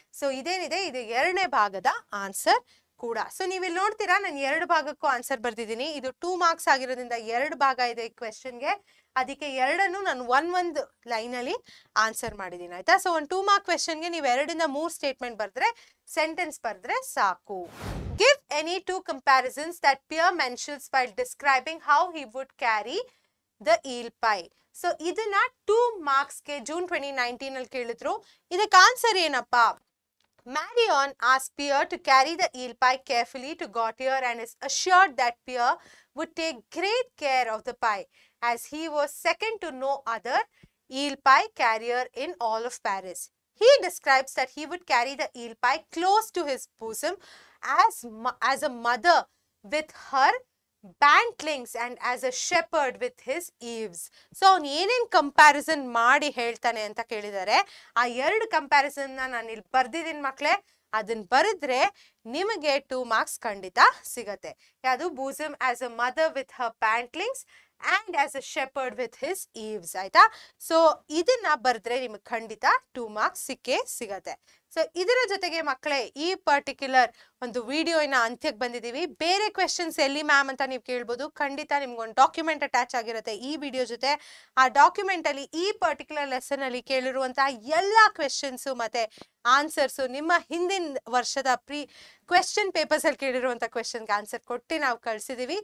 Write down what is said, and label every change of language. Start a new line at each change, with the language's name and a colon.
Kannada: So ಇದೇನಿದೆ ಇದು 2ನೇ ಭಾಗದ ಆನ್ಸರ್ ಕೂಡ. ಸೊ ನೀವಿಲ್ಲಿ ನೋಡ್ತೀರಾ ನಾನು 2 ಭಾಗಕ್ಕೂ ಆನ್ಸರ್ ಬರ್ದಿದ್ದೀನಿ. ಇದು 2 ಮಾರ್ಕ್ಸ್ ಆಗಿರೋದ್ರಿಂದ 2 ಭಾಗ ಇದೆ ಈ ಕ್ವೆಶನ್ಗೆ. ಅದಕ್ಕೆ 2 ನಾನು ಒಂದು ಲೈನ್ ಅಲ್ಲಿ ಆನ್ಸರ್ ಮಾಡಿದ್ದೀನಿ. ಆಯ್ತಾ? ಸೊ ಒಂದು 2 ಮಾರ್ಕ್ ಕ್ವೆಶನ್ಗೆ ನೀವು 2 ಇಂದ 3 ಸ್ಟೇಟ್ಮೆಂಟ್ ಬರ್ದ್ರೆ, ಸೆಂಟೆನ್ಸ್ ಬರ್ದ್ರೆ ಸಾಕು.
English: Give any 2 comparisons that Pier mentions while describing how he would carry the eel pie.
Kannada: So ಇದನ್ನ 2 ಮಾರ್ಕ್ಸ್ಗೆ ಜೂನ್ 2019 ಅಲ್ಲಿ ಕೇಳಿದ್ರು. ಇದಕ್ಕೆ ಆನ್ಸರ್ ಏನಪ್ಪಾ?
English: Marion asked Pierre to carry the eel pie carefully to Gautier and is assured that Pierre would take great care of the pie as he was second to no other eel pie carrier in all of Paris. He describes that he would carry the eel pie close to his bosom as a mother with her bantlings and as a shepherd with his eaves.
Kannada: So ಅವ್ನು ಏನೇನು comparison ಮಾಡಿ ಹೇಳ್ತಾನೆ ಅಂತ ಕೇಳಿದ್ದಾರೆ. ಆ 2 comparison ನಾನು ಇಲ್ಲಿ ಬರ್ದಿದ್ದೀನಿ ಮಕ್ಕಳೇ. ಅದನ್ನ ಬರೆದ್ರೆ ನಿಮಗೆ 2 ಮಾರ್ಕ್ಸ್ ಖಂಡಿತ ಸಿಗತ್ತೆ. ಯಾವುದು?
English: bosom as a mother with her bantlings and as a shepherd with his eaves.
Kannada: ಆಯ್ತಾ? ಸೊ ಇದನ್ನ ಬರೆದ್ರೆ ನಿಮಗೆ ಖಂಡಿತ 2 ಮಾರ್ಕ್ಸ್ ಸಿಕ್ಕೇ ಸಿಗತ್ತೆ. ಸೊ ಇದರ ಜೊತೆಗೆ ಮಕ್ಕಳೇ ಈ ಪರ್ಟಿಕ್ಯುಲರ್ ಒಂದು ವಿಡಿಯೋನ ಅಂತ್ಯಕ್ಕೆ ಬಂದಿದ್ದೀವಿ. ಬೇರೆ ಕ್ವೆಶನ್ಸ್ ಎಲ್ಲಿ ಮ್ಯಾಮ್ ಅಂತ ನೀವು ಕೇಳ್ಬೋದು. ಖಂಡಿತ ನಿಮ್ಗೊಂದು ಡಾಕ್ಯುಮೆಂಟ್ ಅಟ್ಯಾಚ್ ಆಗಿರುತ್ತೆ ಈ ವಿಡಿಯೋ ಜೊತೆ. ಆ ಡಾಕ್ಯುಮೆಂಟ್ ಅಲ್ಲಿ ಈ ಪರ್ಟಿಕ್ಯುಲರ್ ಲೆಸನ್ ಅಲ್ಲಿ ಕೇಳಿರುವಂತಹ ಎಲ್ಲಾ ಕ್ವೆಶನ್ಸು ಮತ್ತೆ ಆನ್ಸರ್ಸು, ನಿಮ್ಮ ಹಿಂದಿನ ವರ್ಷದ ಕ್ವೆಶನ್ ಪೇಪರ್ಸ್ ಅಲ್ಲಿ ಕೇಳಿರುವಂತ ಕ್ವೆಶನ್ಗೆ ಆನ್ಸರ್ ಕೊಟ್ಟು ನಾವು ಕಳ್ಸಿದೀವಿ.